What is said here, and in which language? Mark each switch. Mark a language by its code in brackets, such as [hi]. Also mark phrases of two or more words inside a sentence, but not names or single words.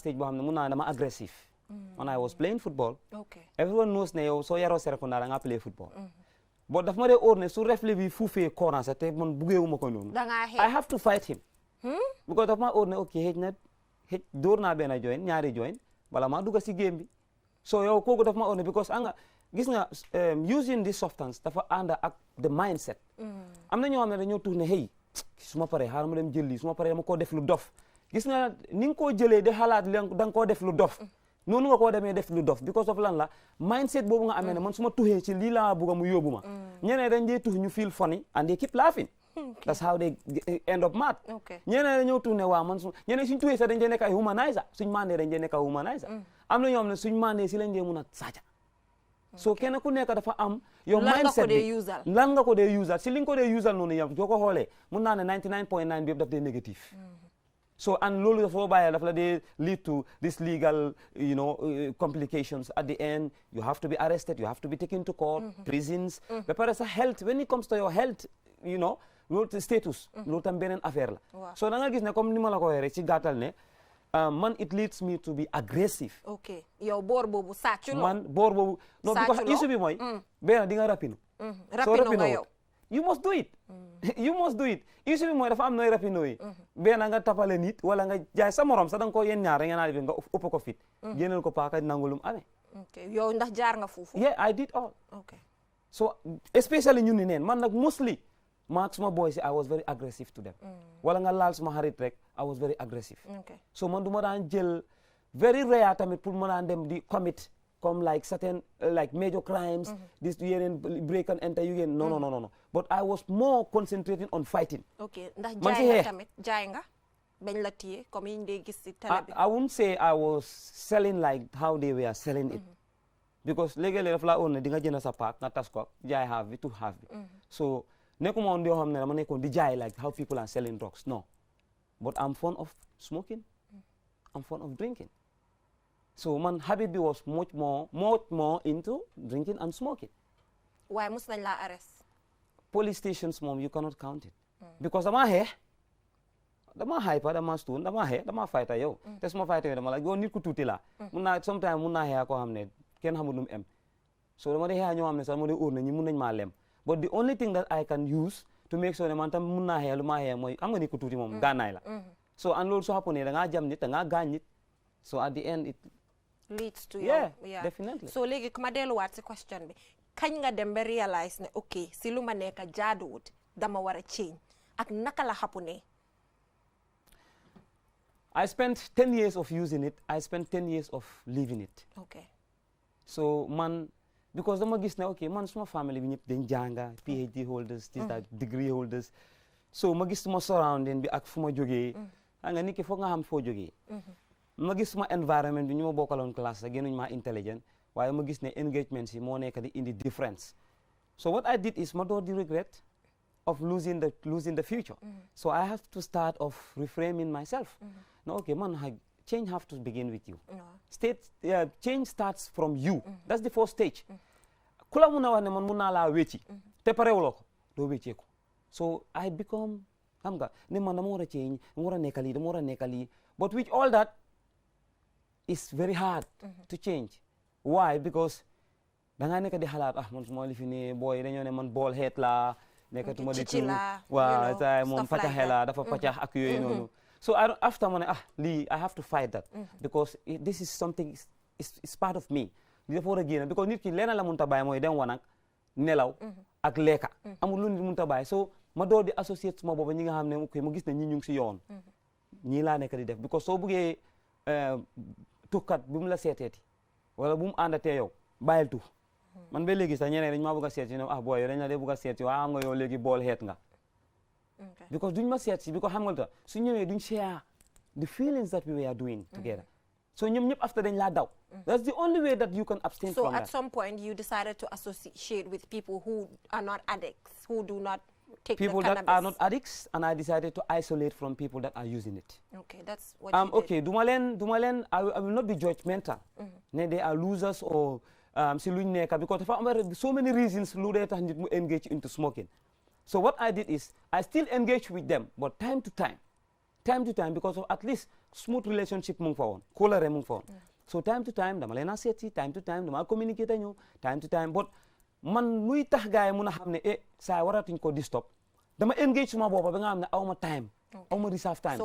[wo] stage boo xam ne mun naa dama agressif [en] when I was playing football everyone knows [wo] ne yow soo yaroo Serekunda da ngaa [en] play football [wo] but daf ma dee óor ne su refle bi fuufee koran sa te man buggeewuma ko noonu [en] I have to fight him because [wo] daf ma óor ne ok xëj dóor naa benn join ñaari join bala maa dugga si game bi so yow kooku daf ma óor ne because anga gis nga [en] using this substance [wo] dafa ànd ak [en] the mindset [wo] am na ñoo xam ne dañoo tuux ne hey su ma paree xaaral ma dem jël lii su ma paree dama koo def lu dof gis nga ni nga koo jëlee di xalaat da nga koo def lu dof noonu nga koo demee def lu dof [en] because of [wo] lan la mindset boobu nga amee ne man su ma tuxee ci lii laa bugg mu yóbbu ma ñeneen dañ dee tux ñu [en] feel funny and they keep laughing that's how they end up mad [wo] ñeneen dañoo tux ne waaw man ñeneen suñ tuxee sax dañ dee nekk ay humanizer suñ mandee dañ dee nekk ay humanizer am na ñoo xam ne suñ mandee si lañ dee mun a saaja so kenn ku nekk dafa am yow mindset bi lan nga ko dee usal si li nga ko dee usal noonu yow joo ko xoolee mun naa ne 99.9 bi yëpp daf dee négatif so and loolu dafa bàyyi daf la dee [en] lead to this legal complications at the end you have to be arrested you have to be taken to court prisons [wo] ba pare sa [en] health when it comes to your health [wo] loolu status loolu tam beneen affaire la so da nga gis ne comme ni ma la ko waxee rek ci gàttal ne man [en] it leads me to be aggressive [wo] yow boor boobu sàcculoo man boor boobu non because issue bi mooy benn di nga rapinu rapino nga yow [en] you must do it you must do it [wo] issue bi mooy dafa am nooy rapino yi benn nga tapale nit wala nga jaay sa morom sax da nga ko yéen ñaar ngeen naa def nga ëpp ko fit génneel ko paaka nangulum amee yow ndax jaar nga foofu [en] yeah I did all so especially [wo] ñun ni neen man nag [en] mostly [wo] maak suma boy si [en] I was very aggressive to them [wo] wala nga laal suma xarit rek [en] I was very aggressive so [wo] man du ma daan jël [en] very rare [wo] tamit pour ma daan dem di [en] commit come like certain like major crimes, this break and enter you no. But I was more concentrating on fighting. [wo] Okay, ndax jaay nga tamit jaay nga bañ la téye comme yiñ dee gis ci télé bi. [en] I wouldn't say I was selling like how they were selling it. [wo] Because léegi-léegi daf laa oon ne di nga jënd sa paak nga tas ko jaay half bi to half bi. So nekkuma woon yoo xam ne dama nekkoon di jaay [en] like how people are selling drugs, [wo] no. [en] But I'm fond of smoking. I'm fond of drinking. So man habit bi was much more into drinking and smoking. [wo] Why mus nañ laa arrest? [en] Police stations moom you cannot count it. [wo] Because dama xeex dama hyper dama stone dama xeex dama fighter yow. Te suma fighter yow dama la yow nit ku tuuti la. Sometimes mun naa xeex koo xam ne kenn xamul nu mu em. So dama dee xeex ñoo xam ne sax dama dee óor na ñi mun nañ maa lem. [en] But the only thing that I can use to make sure [wo] ne man tam mun naa xeex lu maa xeex mooy xam nga nit ku tuuti moom gànnaay la. So and loolu soo xappone da ngaa jam nit da ngaa gaañ nit. [en] So at the end it leads to yeah, definitely. [wo] So léegi ku ma delluwaat si question bi kañ nga dem ba realize ne ok si lu ma nekk jaaduwut dama war a change ak naka la xappune. [en] I spent 10 years of using it. I spent 10 years of living it. Okay. [wo] So man, because dama gis ne okay man suma family bi ñëpp dañ jànga [en] PhD holders, degree holders. [wo] So ma gis suma surrounding bi ak fu ma jógee. Nga nit ki foog nga xam foo jógee. Ma gis suma environment bi ñu ma bokkaloon classe sax gënuñ ma intelligent waaye ma gis ne engagement si moo nekk di indi difference. [en] So what I did is [wo] ma door di [en] regret of losing the future. So I have to start off reframing myself. No, okay, man, change have to begin with you. Change starts from you. That's the first stage. [wo] Kula muna wax ne man mun naa laa wecci te parewuloo ko doo weccee ko. [en] So I become [wo] xam nga ne man dama war a change dama war a nekk lii dama war a nekk lii [en] but with all that it's very hard to change. [wo] Why? Because da ngaa nekk di xalaat man su ma li fi ne booy dañoo ne man [en] ball head [wo] la nekkatuma di tu waaw tay moom paccaxe la dafa paccax ak yooyu noonu. [en] So after [wo] ma ne lii [en] I have to fight that because this is something it's part of me. [wo] Li dafa war a génn because nit ki leena la mënta bàyyi mooy dem wanag nelaw ak lekka amul lu nit mënta bàyyi so ma door di associate suma booba ñi nga xam ne ok ma gis ne ñi ñu ngi si yoon ñii laa nekk di def because soo buggee tukkat bi mu la seeteeti wala bu mu àndatee yow bàyyil tux man ba léegi sax ñeneen dañ maa bëgg a seet si ne booy yow dañ la dee bëgg a seet si waaye xam nga yow léegi bool xeet nga because duñ ma seet si because xam nga ta su ñëwee duñ [en] share the feelings that we were doing together [wo] so ñoom ñëpp after dañ laa daw [en] that's the only way that you can abstain from that. So at some point you decided to associate with people who are not addicts, who do not take people the cannabis. that are not addicts, and I decided to isolate from people that are using it. Okay, that's what you did. Okay, I will not be judgmental. They are losers or [wo] si luñ nekk [en] because so many reasons [wo] lu dee tax nit mu [en] engage into smoking. So what I did is I still engage with them, but time to time because of at least smooth relationship [wo] mu ngi fa woon [en] kóolare mu ngi fa woon. [wo] So [en] time to time [wo] dama leen a seet si [en] time to time [wo] dama communicate ak ñoom [en] time to time [wo] but man luy tax gars yi mun a xam ne saa waratuñ ko di stop dama engage suma boppa ba nga xam ne aw ma time aw ma [en] reserve time.